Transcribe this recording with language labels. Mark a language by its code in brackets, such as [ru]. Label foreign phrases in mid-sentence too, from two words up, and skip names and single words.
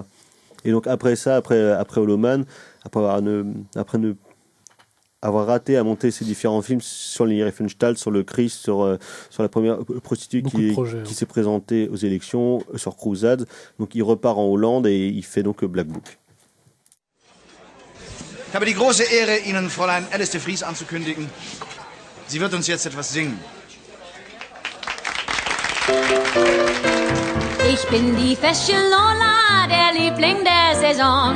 [fr] Et donc après Holoman, après avoir raté à monter ces différents films sur les Riefenstahl, sur le Christ, sur la première prostituée qui s'est présentée aux élections, sur Crusade. Donc il repart en Hollande et il fait donc Black Book. [de] Ich habe die große Ehre, Ihnen Fräulein Alice de Vries anzukündigen. Sie wird uns jetzt etwas singen. Ich bin die Fesche Lola, der Liebling der Saison.